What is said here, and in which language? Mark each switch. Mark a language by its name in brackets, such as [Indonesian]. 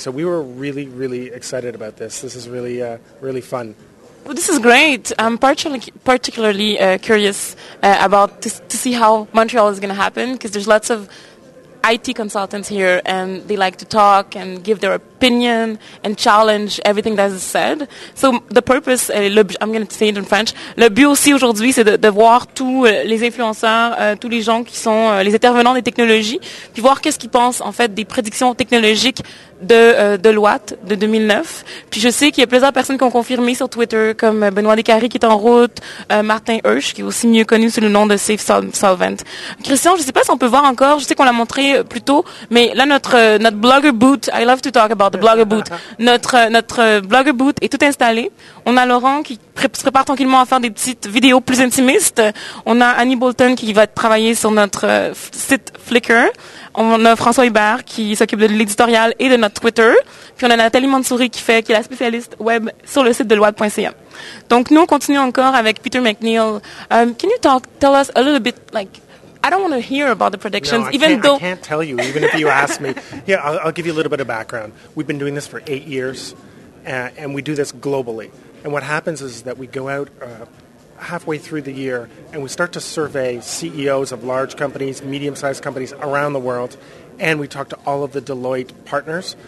[English] So we were really, really excited about this. This is really, really fun. Well, this is great. I'm particularly curious about to see how Montreal is going to happen, because there's lots of IT consultants here, and they like to talk and give their opinion and challenge everything that is said. So the purpose, I'm going to say it in French, [French] le but aussi aujourd'hui, c'est de voir tous les influenceurs, tous les gens qui sont les intervenants des technologies, puis voir qu'est-ce qu'ils pensent en fait des prédictions technologiques de Deloitte de 2009. Puis je sais qu'il y a plusieurs personnes qui ont confirmé sur Twitter, comme Benoît Descaries qui est en route, Martin Hirsch qui est aussi mieux connu sous le nom de Safe Solvent. Christian, je sais pas si on peut voir encore, je sais qu'on l'a montré plus tôt, mais là notre blogger boot, [English] I love to talk about the blogger boot. [French] Notre blogger boot est tout installé. On a Laurent qui se prépare tranquillement à faire des petites vidéos plus intimistes. On a Annie Bolton qui va travailler sur notre site Flickr. On a François Hubert qui s'occupe de l'éditorial et de notre Twitter. Puis on a Nathalie Mansouri qui est la spécialiste web sur le site de Deloitte.ca. Donc nous, on continue encore avec Peter McNeill. [English] Can you tell us a little bit, I don't want to hear about the predictions, I can't tell you, even if you ask me. Yeah, I'll give you a little bit of background. We've been doing this for 8 years, and we do this globally. And what happens is that we go out halfway through the year, and we start to survey CEOs of large companies, medium-sized companies around the world, and we talk to all of the Deloitte partners.